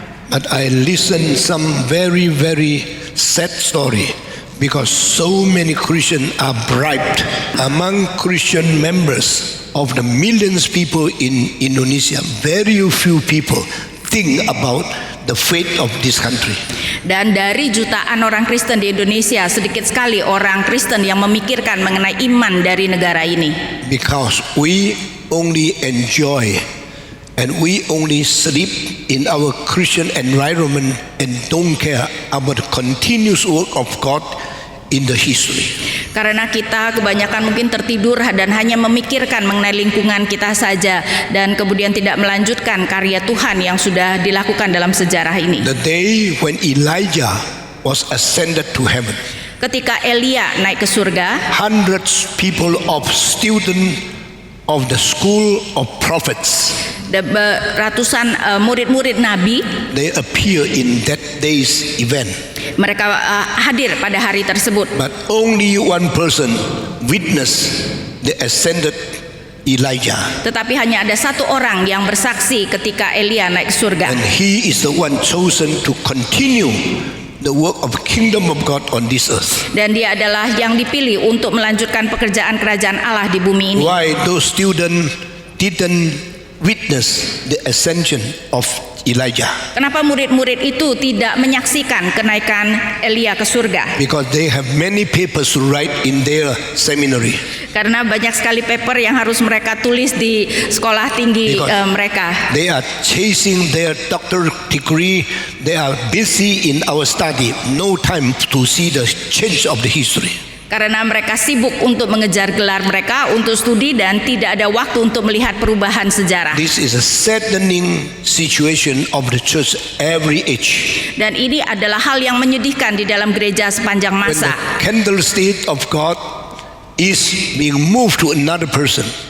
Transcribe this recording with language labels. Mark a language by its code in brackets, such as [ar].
[en] But I listened some very, very sad story, because so many Christians are bribed. Among Christian members of the millions people in Indonesia, very few people think about the fate of this country. [id] Dan dari jutaan orang Kristen di Indonesia, sedikit sekali orang Kristen yang memikirkan mengenai iman dari negara ini. [en] Because we only enjoy and we only sleep in our Christian environment and don't care about the continuous work of God in the history. [id] Karena kita kebanyakan mungkin tertidur dan hanya memikirkan mengenai lingkungan kita saja, dan kemudian tidak melanjutkan karya Tuhan yang sudah dilakukan dalam sejarah ini. [en] The day when Elijah was ascended to heaven, [id] Ketika Elia naik ke surga, [en] hundreds people of students of the school of prophets, [id] ratusan murid-murid Nabi, [en] they appear in that day's event. [id] mereka hadir pada hari tersebut. [en] But only one person witnessed the ascended Elijah. [id] Tetapi hanya ada satu orang yang bersaksi ketika Elia naik ke surga. [en] And he is the one chosen to continue the work of the kingdom of God on this earth. [id] Dan dia adalah yang dipilih untuk melanjutkan pekerjaan kerajaan Allah di bumi ini. [en] Why those students didn't witness the ascension of Elijah? [id] Kenapa murid-murid itu tidak menyaksikan kenaikan Elia ke surga? [en] Because they have many papers to write in their seminary. [id] Karena banyak sekali paper yang harus mereka tulis di sekolah tinggi mereka. [en] They are chasing their doctorate degree. They are busy in our study. No time to see the change of the history. [id] Karena mereka sibuk untuk mengejar gelar mereka untuk studi dan tidak ada waktu untuk melihat perubahan sejarah. [en] This is a saddening situation of the church every age. [id] Dan ini adalah hal yang menyedihkan di dalam gereja sepanjang [en] When [id] masa. [en] the candlestick of God is being moved to another person.